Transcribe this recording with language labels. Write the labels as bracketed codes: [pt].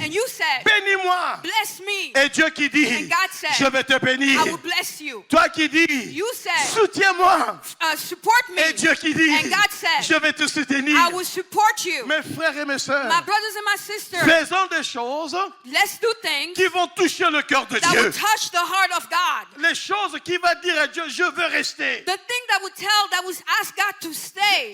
[en] And you said, [fr] bénis-moi. [en] bless me. [fr] Et Dieu qui dit, [en] And God said, [fr] je vais te bénir. [en] I will bless you. [fr] Toi qui dis, [en] You said, [fr] soutiens-moi. [en] support me. [fr] Et Dieu qui dit, [en] And God said, [fr] je vais te soutenir. [en] I will support you. [fr] Mes frères et mes sœurs, [en] My brothers and my sisters, [fr] faisons des choses [en] let's do things [fr] qui vont toucher le cœur de [en] that will [fr] Dieu. [en] touch the heart of God. [fr] Les choses qui vont dire à Dieu, je veux rester. [en] The thing that would ask God to stay.